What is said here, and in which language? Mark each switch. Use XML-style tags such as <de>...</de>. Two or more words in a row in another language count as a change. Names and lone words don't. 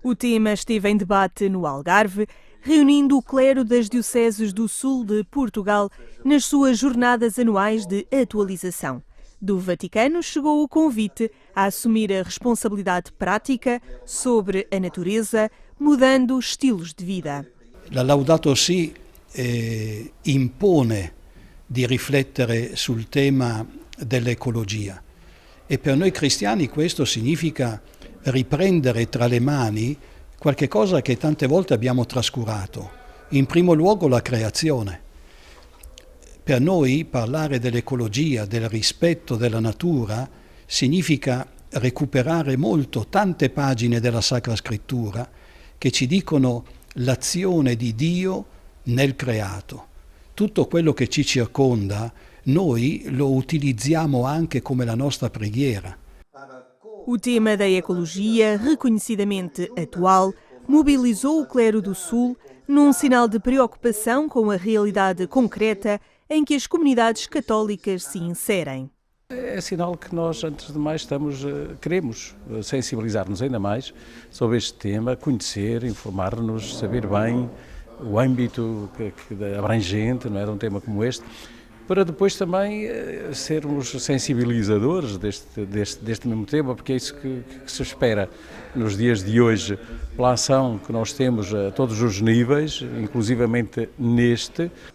<pt>O tema esteve em debate no Algarve, reunindo o clero das dioceses do sul de Portugal nas suas jornadas anuais de atualização. Do Vaticano chegou o convite a assumir a responsabilidade prática sobre a natureza, mudando estilos de vida.</pt> <it>La Laudato Si impone di riflettere sul tema dell'ecologia e per noi cristiani questo significa riprendere tra le mani qualche cosa che tante volte abbiamo trascurato, in primo luogo la creazione. Per noi parlare dell'ecologia, del rispetto della natura, significa recuperare molto tante pagine della Sacra Scrittura che ci dicono l'azione di Dio nel creato. Tutto quello che ci circonda, noi lo utilizziamo anche come la nostra preghiera.</it> <pt>O tema da ecologia, reconhecidamente atual, mobilizou o clero do Sul num sinal de preocupação com a realidade concreta em que as comunidades católicas se inserem. É sinal que nós, antes de mais, queremos sensibilizar-nos ainda mais sobre este tema, conhecer, informar-nos, saber bem o âmbito abrangente, não é, de um tema como este, para depois também sermos sensibilizadores deste mesmo tema, porque é isso que se espera nos dias de hoje, pela ação que nós temos a todos os níveis, inclusivamente neste.</pt>